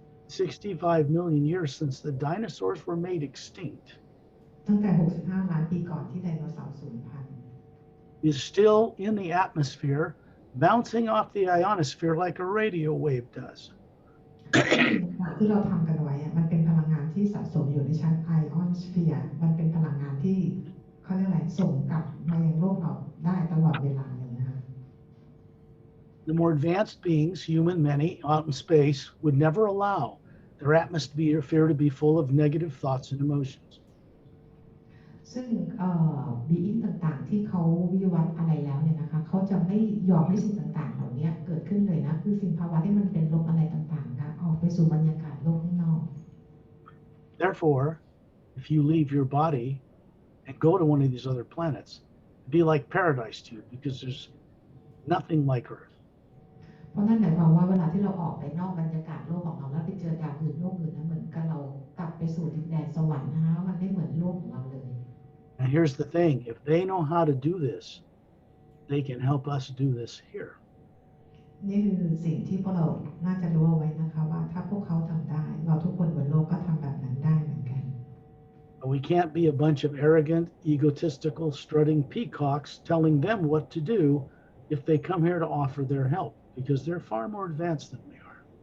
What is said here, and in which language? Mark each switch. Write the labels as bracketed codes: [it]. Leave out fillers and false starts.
[en] 65 million years since the dinosaurs were made extinct [th] ตั้งแต่65ล้านปีก่อนที่ไดโนเสาร์สูญพันธุ์ [en] is still in the atmosphere bouncing off the ionosphere like a radio wave does [th] ที่เราทำกันไว้มันเป็นพลังงานที่สะสมอยู่ในชั้นไอออนสเฟียร์มันเป็นพลังงานที่เขาเรียกอะไรส่งกลับมายังโลกเราได้ตลอดเวลาเลยนะคะ [en] The more advanced beings, human many, out in space, would never allow their atmosphere to be full of negative thoughts and emotions. [th] ซึ่งบีอิงต่างๆที่เขาวิวัฒน์อะไรแล้วเนี่ยนะคะเขาจะไม่ยอมให้สิ่งต่างๆเหล่านี้เกิดขึ้นเลยนะคือสิ่งภาวะที่มันเป็นลบอะไรต่างๆนะออกไปสู่บรรยากาศโลกข้างนอก [en] Therefore, if you leave your body and go to one of these other planets, it'd be like paradise to you because there's nothing like Earth. [th] เพราะนั่นหมายความว่าเวลาที่เราออกไปนอกบรรยากาศโลกของเราแล้วไปเจอดาวอื่นโลกอื่นนะเหมือนกับเรากลับไปสู่ดินแดนสวรรค์นะคะมันไม่เหมือนโลกของเราเลย [en] And here's the thing, if they know how to do this, they can help us do this here. [th] นี่คือสิ่งที่พวกเราน่าจะรู้เอาไว้นะคะว่าถ้าพวกเขาทำได้เราทุกคนบนโลกก็ทำแบบนั้นได้เหมือนกัน [en] But we can't be a bunch of arrogant, egotistical, strutting peacocks telling them what to do if they come here to offer their help, because they're far more advanced than we are.